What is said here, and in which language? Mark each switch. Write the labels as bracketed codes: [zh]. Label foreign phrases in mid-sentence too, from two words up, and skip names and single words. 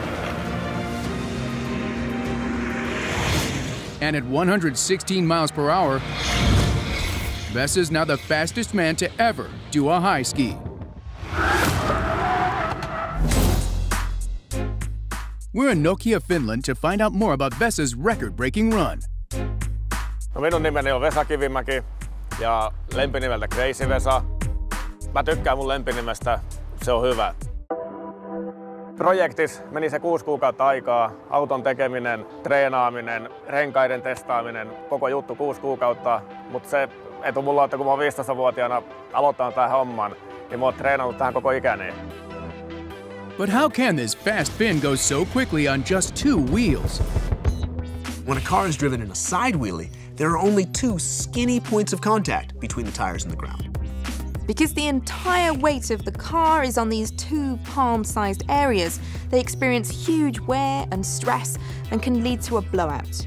[en] And at 116 miles per hour, Vesa's now the fastest man to ever do a high ski. We're in Nokia, Finland to find out more about Vesa's record-breaking run. [fi] No, minun nimeni on Vesa Kivimäki ja lempinimeltä Crazy Vesa. Mä tykkään mun lempinimestä, se on hyvä. Projektis meni se 6 kuukautta aikaa, auton tekeminen, treenaaminen, renkaiden testaaminen, koko juttu 6 kuukautta. Mutta se etu mulla on, että kun mä oon 15-vuotiaana aloittanut tämän homman, niin mä oon treenannut tähän koko ikäni. [en] But how can this fast Finn go so quickly on just 2 wheels? When a car is driven in a side wheelie, there are only 2 skinny points of contact between the tires and the ground. Because the entire weight of the car is on these 2 palm-sized areas, they experience huge wear and stress and can lead to a blowout.